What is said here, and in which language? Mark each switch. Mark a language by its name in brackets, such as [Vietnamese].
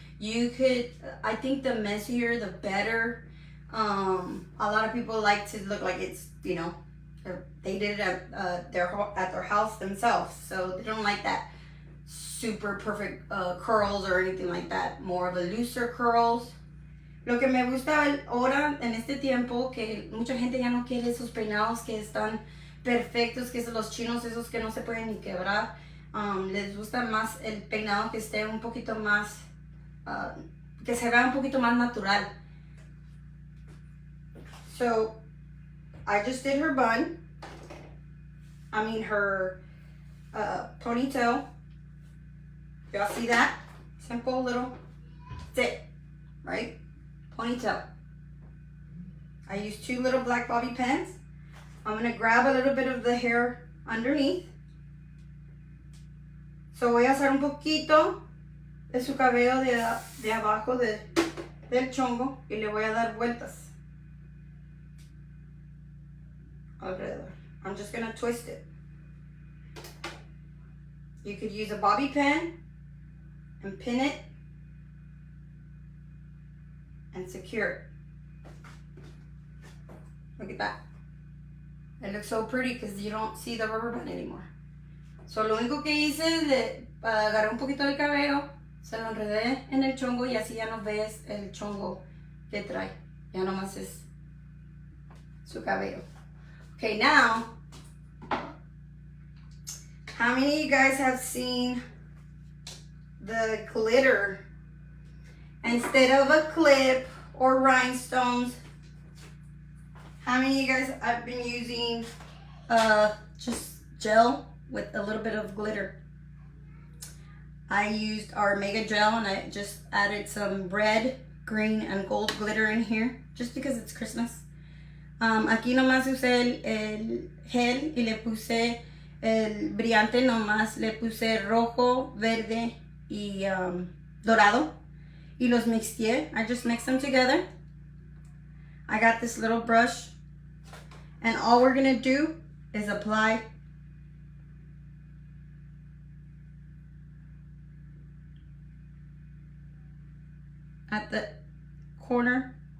[English] You could, I think the messier, the better. A lot of people like to look like it's, you know, they did it at their house themselves. So they don't like that super perfect curls or anything like that. More of a looser curls. [Spanish] Lo que me gusta ahora en este tiempo, que mucha gente ya no quiere esos peinados que están perfectos, que son los chinos, esos que no se pueden ni quebrar. Les gusta más el peinado que esté un poquito más, que se vea un poquito más natural. [English] So, I just did her bun. Her ponytail. Y'all see that? Simple little, that's it, right? Ponytail. I used 2 little black bobby pins. I'm going to grab a little bit of the hair underneath. So [Spanish] voy a hacer un poquito de su cabello de abajo del chongo y le voy a dar vueltas alrededor. [English] I'm just going to twist it. You could use a bobby pin and pin it and secure it. Look at that. It looks so pretty because you don't see the rubber band anymore. So [Spanish] lo único que hice es agarré un poquito del cabello, se lo enredé en el chongo y así ya no ves el chongo que trae. Ya nomás es su cabello. [English] Okay, now, how many of you guys have seen the glitter? Instead of a clip or rhinestones. How many of you guys have been using just gel with a little bit of glitter? I used our Mega Gel and I just added some red, green, and gold glitter in here just because it's Christmas. [Spanish] Aquí nomás usé el gel y le puse el brillante, nomás le puse rojo, verde y dorado. Y los mixé. [English] I just mixed them together. I got this little brush. And all we're going to do is apply at the corner.